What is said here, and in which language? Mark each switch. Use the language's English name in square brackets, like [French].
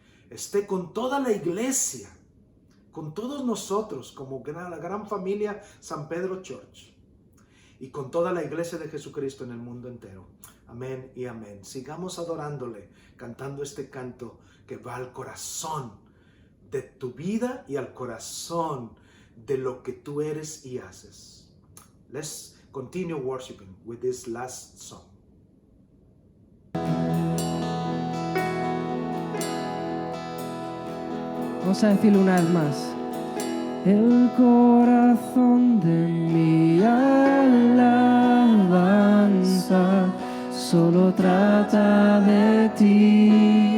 [Spanish] Esté con toda la iglesia, con todos nosotros, como la gran familia San Pedro Church, y con toda la iglesia de Jesucristo en el mundo entero. Amén y amén. Sigamos adorándole, cantando este canto que va al corazón de tu vida y al corazón de lo que tú eres y haces. [English] Let's continue worshiping with this last song. [Spanish] Vamos a decirlo una vez más. El corazón de mi alabanza solo trata de ti.